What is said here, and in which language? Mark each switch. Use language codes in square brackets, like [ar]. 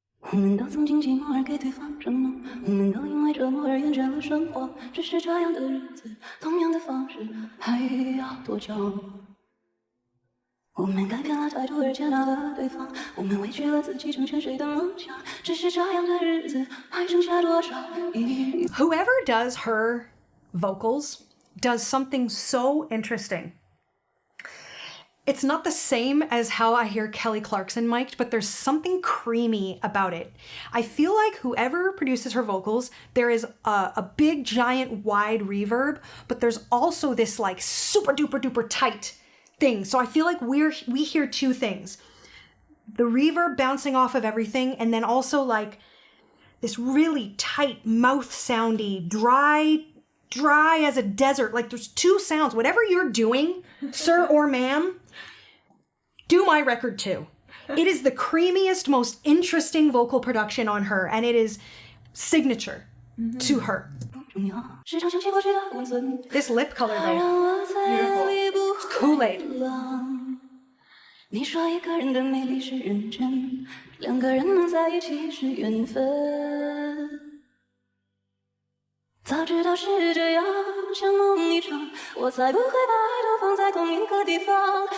[zh] 我们都曾经寂寞而给对方承诺，我们都因为折磨而厌倦了生活，只是这样的日子，同样的方式，还要多久？我们改变了态度而接纳了对方，我们委屈了自己成全谁的梦想，只是这样的日子，还剩下多少遗憾？ [en] Whoever does her vocals does something so interesting. It's not the same as how I hear Kelly Clarkson mic'd, but there's something creamy about it. I feel like whoever produces her vocals, there is a big, giant, wide reverb, but there's also this like super duper duper tight thing. So I feel like we hear two things. The reverb bouncing off of everything, and then also like this really tight mouth soundy, dry as a desert. Like there's two sounds. Whatever you're doing, sir or ma'am, do my record too. It is the creamiest, most interesting vocal production on her, and it is signature to her. This lip color though, beautiful. It's Kool-Aid. [zh] 你说一个人的美丽是认真，两个人能在一起是缘分。早知道是这样，像梦一场，我才不会把爱都放在同一个地方。